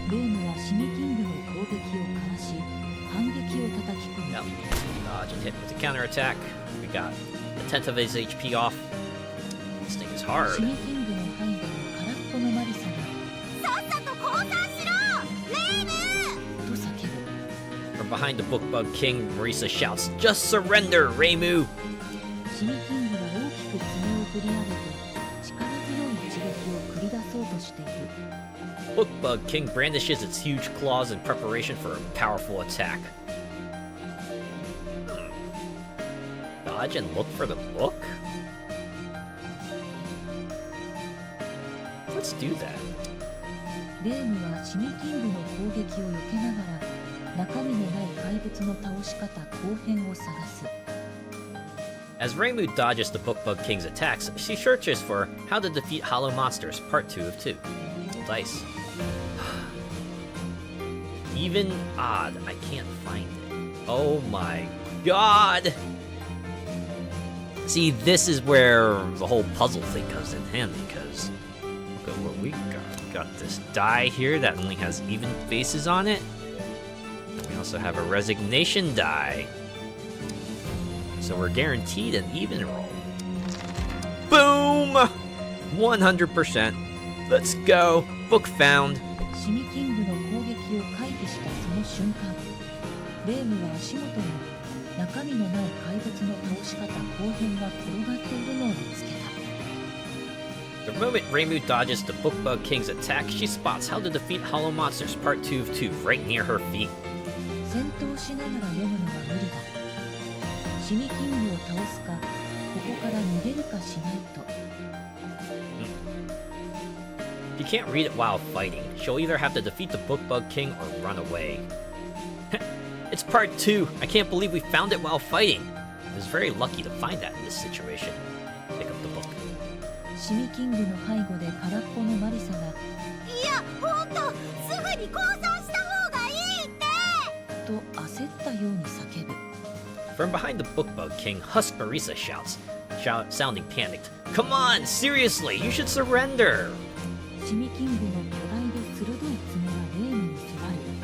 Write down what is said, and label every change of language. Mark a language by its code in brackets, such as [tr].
[ja] レームはシミキングの攻撃をかわし、反撃を叩き込む。 [en] Yep. Dodge and hit with the counter attack. We got a tenth of his HP off. This thing is [ja] シ [en] hard. [ja] ミキングの背後に空っぽのマリサが、さっさと降参しろレイムと叫ぶ。 [en] From behind the Book Bug King, Marisa shouts, "Just surrender, Reimu!" [ja] シミキングは大きく爪を振り上げて、力強い一撃を繰り出そうとしている。 [en] Book Bug King brandishes its huge claws in preparation for a powerful attack. Dodge and look for the book? Let's do that. [ja] レームはシミキングの攻撃を避けながら、中身のない怪物の倒し方後編を探す。 [en] As Reimu dodges the Book Bug King's attacks, she searches for How to Defeat Hollow Monsters, Part 2 of 2. Dice. Even odd, I can't find it. Oh my god! See, this is where the whole puzzle thing comes in handy, because look at what we got. We got this die here that only has even faces on it. And we also have a resignation die. So we're guaranteed an even roll. Boom! 100%. Let's go. Book found. [ja] シミキングの攻撃を回避したその瞬間、レームは足元に中身のない怪物の倒し方後編が転がっているのを見つけた。 [en] The moment Reimu dodges the Book Bug King's attack, she spots How to Defeat Hollow Monsters Part 2 of 2 right near her feet. [ja] 戦闘しながら読むのは無理だ。シミキングを倒すか、ここから逃げるかしないと。 [en] You can't read it while fighting. She'll either have to defeat the Bookbug King or run away. It's part 2. I can't believe we found it while fighting. I was very lucky to find that in this situation. Pick up the book. [ja] シミキングの背後で空っぽのマリサが、いや、ほんと、すぐに降参した方がいいってと焦ったように叫ぶ。 [en] From behind the Bookbug King, Husk Marisa shouts, sounding panicked. Come on, seriously, you should surrender! [ja] シミキングの巨大で鋭い爪がレームに迫る。